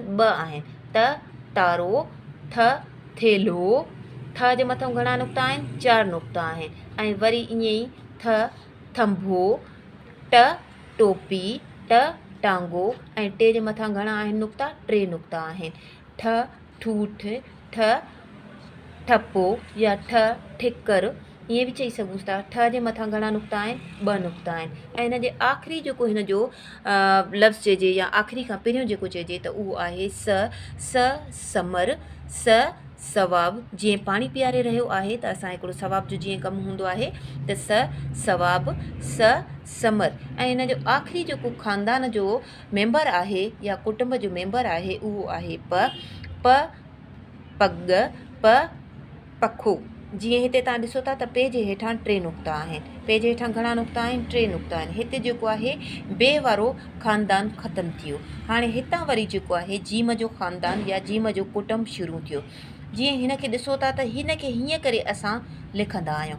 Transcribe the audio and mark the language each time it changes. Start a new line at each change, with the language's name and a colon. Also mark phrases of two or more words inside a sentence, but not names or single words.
Sindhi: 2 आहिनि। तारो। थ थेलो, थ जे मथां घणा नुक़्ता आहिनि? 4 नुक़्ता आहिनि। ऐं वरी ईअं ई थंभो, ट टोपी, ट टांगो ऐं टे जे मथां घणा आहिनि नुक़्ता? 3 नुक़्ता आहिनि। ठ ठूठ, ठ ठपो या ठ ठिकर, ईअं बि चई सघूं था। ठ जे मथां घणा नुक़्ता आहिनि? 2 नुक़्ता आहिनि। ऐं हिन जे आख़िरी जेको हिन जो लफ़्ज़ चइजे या आख़िरी खां पहिरियों जेको चइजे त उहो आहे समर, सवाब। जीअं पाणी पीआरे रहियो आहे त असां हिकिड़ो सवाब जो जीअं कमु हूंदो आहे त सवाब, समर। ऐं हिन जो आख़िरी जेको ख़ानदान जो मेंबर आहे या कुटुंब जो मेंबर आहे उहो आहे प पग, प पखो। जीअं हिते तव्हां ॾिसो था त पे जे हेठां 3 नुक़्ता आहिनि। पे जे हेठां घणा नुक़्ता आहिनि? 3 नुक़्ता आहिनि। हिते जेको आहे बे वारो ख़ानदान ख़तमु थियो। हाणे हितां वरी जेको आहे जीम जो ख़ानदान या जीम जो कुटुंब शुरू थियो। जीअं हिन खे ॾिसो था त हिन खे हीअं करे असां लिखंदा आहियूं।